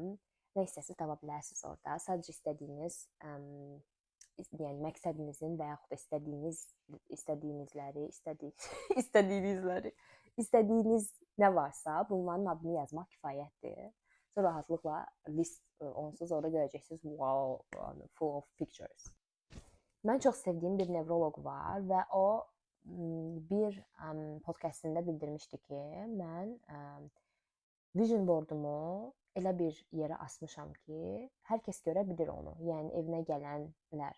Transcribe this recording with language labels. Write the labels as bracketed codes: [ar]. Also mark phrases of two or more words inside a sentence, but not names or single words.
[az] Nə istəsəz tapa bilərsiniz orada. Sadəcə istədiyiniz, yəni məqsədinizin və yaxud da istədiyiniz nə varsa, bunların adını yazmaq kifayətdir. Rahatlıqla list onsuz orada görəcəksiniz. [en] Wow, full of pictures. [az] Mən çox sevdiyim bir nevroloq var və o bir podkastında bildirmişdi ki, mən [en] vision boardumu [az] elə bir yerə asmışam ki, hər kəs görə bilir onu. Yəni evinə gələnlər.